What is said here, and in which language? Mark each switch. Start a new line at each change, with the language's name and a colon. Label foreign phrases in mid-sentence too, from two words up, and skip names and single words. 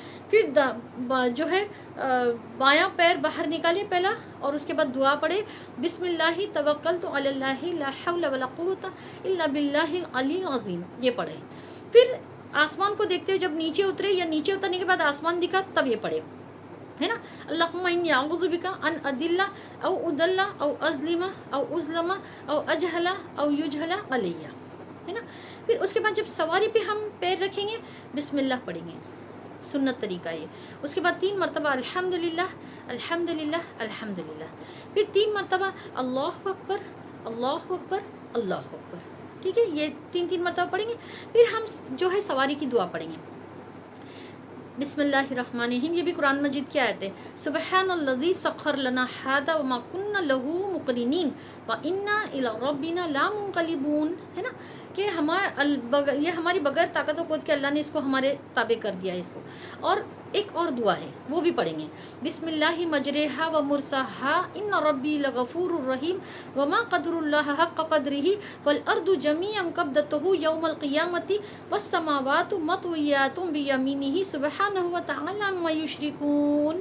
Urdu: پھر جو ہے بایاں پیر باہر نکالے پہلا، اور اس کے بعد دعا پڑھے،
Arabic: بسم اللہ توکلت علی اللہ لا حول ولا قوت الا باللہ العلی العظیم،
Urdu: یہ پڑھے. پھر آسمان کو دیکھتے ہوئے جب نیچے اترے یا نیچے اترنے کے بعد آسمان دکھا تب یہ پڑھے، ہے نا.
Arabic: اللہم انی اعوذ بک ان اضل او اضل او اظلم او اظلم او اجہل او یجہل علی،
Urdu: ہے نا. پھر اس کے بعد جب سواری پہ ہم پیر رکھیں گے
Arabic: بسم اللہ
Urdu: پڑھیں گے، سنت طریقہ یہ. اس کے بعد 3 مرتبہ
Arabic: الحمدللہ الحمدللہ الحمدللہ.
Urdu: پھر 3 مرتبہ
Arabic: اللہ اکبر اللہ اکبر اللہ اکبر.
Urdu: ٹھیک ہے، یہ 3 مرتبہ پڑھیں گے. پھر ہم جو ہے سواری کی دعا پڑھیں گے،
Arabic: بسم اللہ الرحمن الرحیم.
Urdu: یہ بھی قرآن مجید کی آیت ہے،
Arabic: سبحان الذی سخر لنا ھذا وما كنا له مقرنین وانا الی ربنا لمنقلبون،
Urdu: ہے نا. کہ یہ ہماری بغیر طاقت و قوت کے اللہ نے اس کو ہمارے تابع کر دیا ہے اس کو. اور ایک اور دعا ہے وہ بھی پڑھیں گے،
Arabic: بسم اللہ مجریہا و مرساہا ان ربی لغفور الرحیم وما قدر اللہ حق قدرہ والارض جمیعا قبضتہ یوم القیامۃ والسماوات مطویات بیمینہ سبحانہ وتعالی عما یشرکون.